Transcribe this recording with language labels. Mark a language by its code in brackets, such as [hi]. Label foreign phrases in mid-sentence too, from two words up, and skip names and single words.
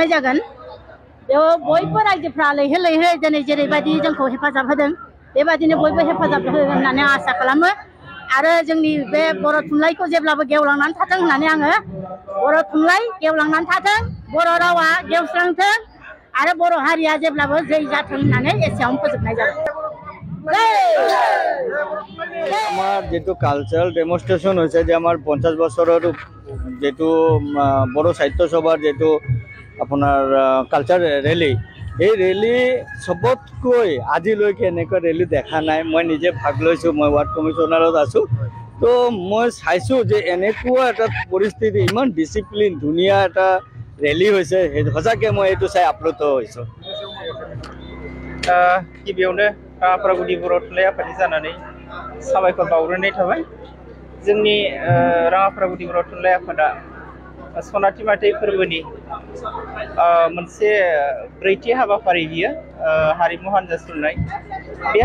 [brx] जागोन बेयाव बयबो रायजोफ्रा लैहोर लैहोर दिनै जेरैबायदि जोंखौ हेफाजाब होदों बेबायदिनो बयबो हेफाजाब होगोन होननानै आसा खालामो आरो जोंनि बे बर' थुनलाइखौ जेब्लाबो गेवलांनानै थाथों होननानै आङो बर' थुनलाइ गेवलांनानै थाथों बर' रावा गेवस्रांथों आरो बर' हारिया जेब्लाबो जै जाथों होननानै एसेयावनो फोजोबनाय जाबाय। [as] আমার যেটো [en] cultural demonstration [as] হয়েছে যে আমার 50 বছরের যেটো বড় সাহিত্য সভার যেটো আপনার [en] culture rally [as] এই রেলি সবতকৈ আজিলৈকে এনেকুৱা ৰেলী দেখা নাই মই নিজে ভাগ লৈছোঁ মই [en] ward commissionerত [as] আছোঁ তো মই চাইছোঁ যে এনেকুৱা এটা পৰিস্থিতি ইমান ডিচিপ্লিন ধুনীয়া এটা ৰেলী হৈছে সঁচাকৈ মই এইটো চাই আপ্লুত হৈছোঁ। [brx] गिबियावनो राङापारा गुदि बर' थुनलाइ आफादनि जानानै साबायखर बावग्रोनाय थाबाय जोंनि राङापारा गुदि बर' थुनलाइ आफादा सनाथि मायथाइ फोरबोनि मोनसे ब्रैथि हाबाफारि बियो हारिमु हानजा सुरनाय बे